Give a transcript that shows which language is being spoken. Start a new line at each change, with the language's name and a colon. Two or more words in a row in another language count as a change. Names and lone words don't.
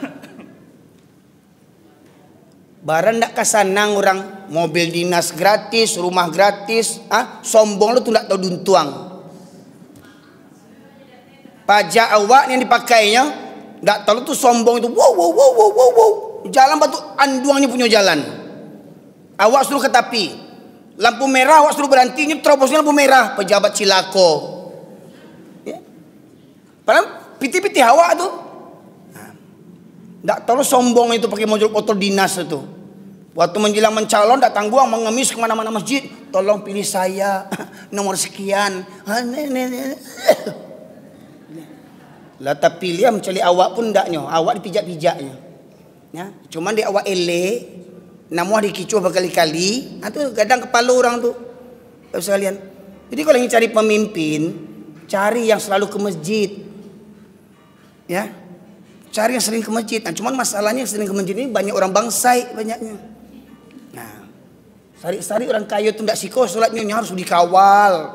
Indonesian: Barang ndak kasanang orang, mobil dinas gratis, rumah gratis, sombong lu tuh ndak tahu duntuang. Pajak awak yang dipakainya nggak tahu tuh sombong itu, wow. Jalan batu anduangnya punya jalan. Awak suruh ke tepi, lampu merah awak suruh berhenti, terobosnya lampu merah, pejabat cilako. Ya.
Minangkabau: Padahal piti-piti awak tuh.
Indonesian: Nggak tahu sombong itu pakai motor dinas itu. Waktu menjelang mencalon nggak tangguang mengemis kemana-mana masjid, tolong pilih saya nomor sekian.
Minangkabau: Lah tapi dia mencari awak pun ndaknya, awak dipijak-pijaknya. Ya, cuman di awak elek, namuah dikicu berkali-kali, itu kadang kepala orang tuh.
Indonesian: Sekalian. Jadi kalau ingin cari pemimpin, cari yang selalu ke masjid. Ya. Cari yang sering ke masjid. Nah, cuman masalahnya yang sering ke masjid ini banyak orang bangsai banyaknya. Nah, sari-sari orang kaya itu tidak siko sholatnya harus dikawal.